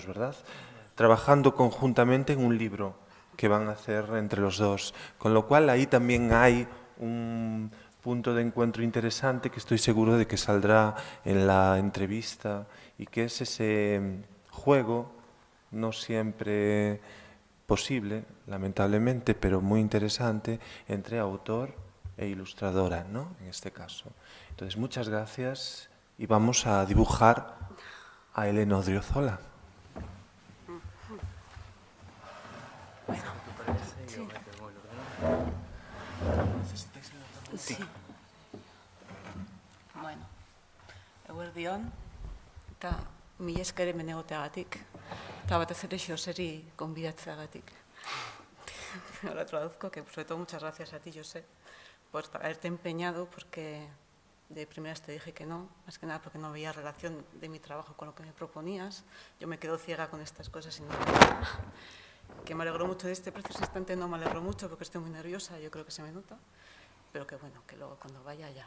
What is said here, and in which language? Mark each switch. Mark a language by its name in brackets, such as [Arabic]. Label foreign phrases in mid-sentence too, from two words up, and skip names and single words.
[Spanish] ¿verdad?, trabajando conjuntamente en un libro que van a hacer entre los dos, con lo cual ahí también hay un punto de encuentro interesante que estoy seguro de que saldrá en la entrevista, y que es ese juego, no siempre posible, lamentablemente, pero muy interesante, entre autor e ilustradora, ¿no?, en este caso. Entonces, muchas gracias y vamos a dibujar a Elena Odriozola. Sí. [Basque] Bueno, eguerdion, eta mila esker hemen egoteagatik, eta batez ere Joseri gonbidatzeagatik. [Spanish] Ahora traduzco que sobre todo muchas gracias a ti, José, por haberte empeñado, porque de primeras te dije que no, más que nada porque no veía relación de mi trabajo con lo que me proponías. Yo me quedo ciega con estas cosas y no... Que me alegro mucho de este preciso instante, no me alegro mucho porque estoy muy nerviosa, yo creo que se me nota, pero que bueno, que luego cuando vaya ya...